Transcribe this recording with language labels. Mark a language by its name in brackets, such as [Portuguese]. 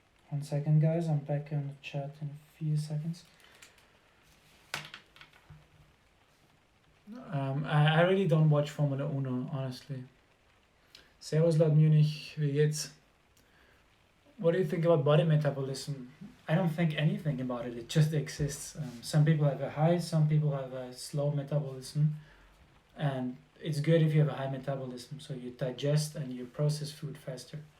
[English] One second, guys. I'm back on the chat in a few seconds. I really don't watch Formula Uno, honestly. [German] Servus laut Munich, wie geht's? [English] What do you think about body metabolism? I don't think anything about it, it just exists. Some people have a high, some people have a slow metabolism. And it's good if you have a high metabolism, so you digest and you process food faster.